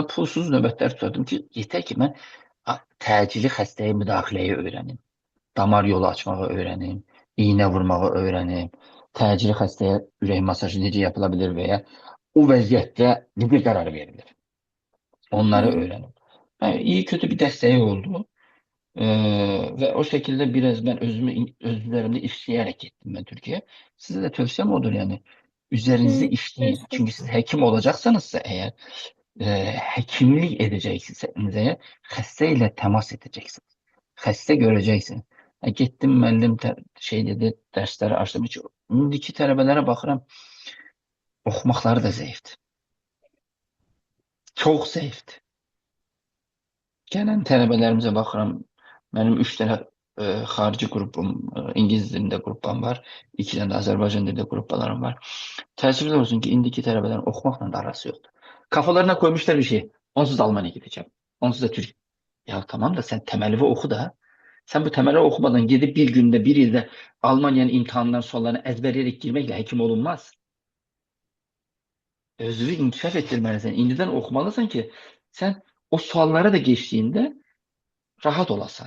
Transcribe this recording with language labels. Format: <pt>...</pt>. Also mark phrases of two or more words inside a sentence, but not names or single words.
<az>Pulsuz növbətlər tutardım ki, yetər ki, mən təcili xəstəyə müdaxiləyi öyrənim. Damar yolu açmağı öyrənim, iynə vurmağı öyrənim. Təcili xəstəyə ürək masajı necə yapıla bilər və ya o vəziyyətdə necə qərar verilir. Onları Hı. öyrənim.</az> <tr>İyi kötü bir dəstəyi oldu. Ve o şekilde biraz ben öz üzerimde işleyerek gittim ben Türkiye'ye. Size de tavsiyem odur yani. Üzerinizde Hı. işleyin.</tr> <az>Düzdür.</az> <tr>Çünkü siz hekim olacaksanızsa eğer hekimlik edeceksiniz eğer hastayla temas edeceksiniz. Hasta göreceksiniz. Gittim müəllim şey dedi dersleri açtım.</tr> <az>Hiç, indiki tələbələrə baxıram oxumaqları da zəifdir. Çox zəifdir. Gələn tələbələrimizə baxıram. Mənim 3 dənə xarici qrupum, ingilis dilində qrupam var. 2 dənə də Azərbaycan dilində qruplarım var. Təəssüflər olsun ki, indiki tələbələrin oxumaqla da arası yoxdur.</az> <tr>Kafalarına koymuşlar bir şey. Onsuz da Almaniya gideceğim. Onsuz da Türkiye. Ya tamam da sen temeli oku da. Sen bu temeli okumadan gidip bir günde, bir ilde Almanya'nın imtihanlarının sorularını ezberleyerek girmekle hekim olunmaz. Özünü inkişaf ettirmelisin. İndiden okumalısın ki sen o suallara da geçtiğinde rahat olasan.</tr>